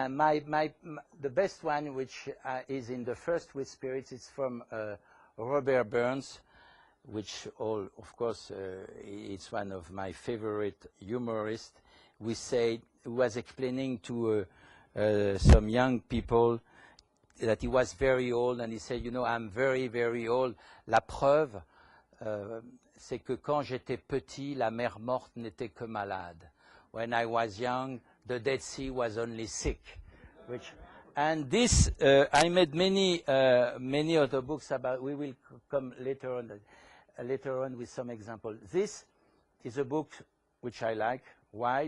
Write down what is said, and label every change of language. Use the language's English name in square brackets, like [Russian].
[English] The best one, which is in the first Wit Spirit, is from Robert Burns, which of course, it's one of my favorite humorists. He was explaining to some young people that he was very old, and he said, you know, I'm very, very old. [French] La preuve, c'est que quand j'étais petit, la mer morte n'était que malade. [English] When I was young, the Dead Sea was only sick. And this, I made many other books about. We will come later on with some examples. This is a book which I like. Why?